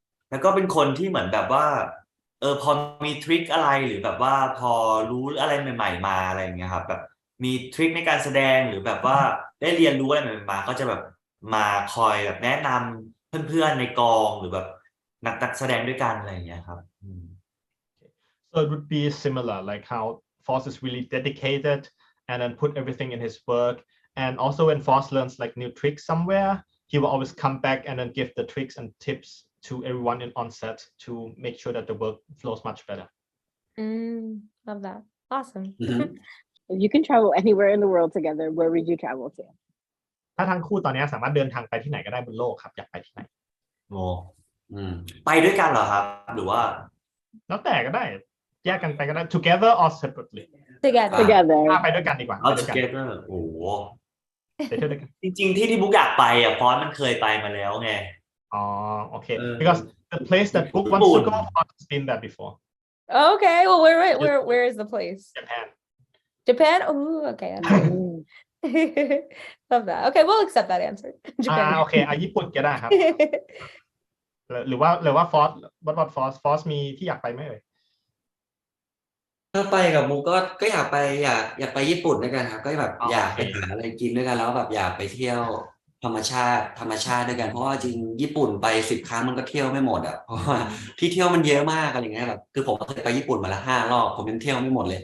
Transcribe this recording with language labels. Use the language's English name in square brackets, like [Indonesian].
[Thai] แล้วก็เป็นคนที่เหมือนแบบว่าพอมีทริคอะไรหรือแบบว่าพอรู้อะไรใหม่ๆมาอะไรอย่างเงี้ยครับแบบมีทริคในการแสดงหรือแบบว่าได้เรียนรู้อะไรใหม่ๆมาก็จะแบบมาคอยแบบแนะนำเพื่อนๆในกองหรือแบบนักแสดงด้วยกันอะไรอย่างเงี้ยครับ [English] So it would be similar, like how Foss is really dedicated and then put everything in his work. And also when Foss learns like new tricks somewhere, he will always come back and then give the tricks and tips to everyone on set to make sure that the work flows much better. Love that. Awesome. อือฮึ If you can travel anywhere in the world together, where would you travel to? [Thai] ถ้าทั้งคู่ตอนนี้สามารถเดินทางไปที่ไหนก็ได้บนโลกครับอยากไปที่ไหน โอ้ อืม ไปด้วยกันเหรอครับ หรือว่า แล้วแต่ก็ได้แยกกันไปก็ได้ [English] together or separately Together. Together. [Thai] ไปด้วยกันดีกว่า เอา ไปด้วยกัน [English] together โอ้โห [Thai] ไปเที่ยวด้วยกัน จริงๆที่บุ๊กอยากไปอ่ะฟอนต์มันเคยไปมาแล้วไง อ๋อโอเค เออ [English] because the place that Book wants to go has been there before Okay. Well, where is the place? Japan Japan? Oh, okay. That's Mm. good. Love that. Okay, we'll accept that answer. โอ Japan. [Thai] เคญี่ปุ่นก็ได้ครับ หรือว่าฟอสฟอสมีที่อยากไปไหมเอ่ย ถ้าไปกับมุกก็อยากไปอยากไปญี่ปุ่นด้วยกันครับก็แบบ อ๋อ อยาก โอเค ไปหาอะไรกินด้วยกันแล้วแบบอยากไปเที่ยวธรรมชาติด้วยกันเพราะว่าจริงญี่ปุ่นไป10 ครั้งมันก็เที่ยวไม่หมดอ่ะเพราะว่าที่เที่ยวมันเยอะมากอะไรเงี้ยแบบคือผมเคยไปญี่ปุ่นมาละ5 รอบผมยังเที่ยวไม่หมดเลย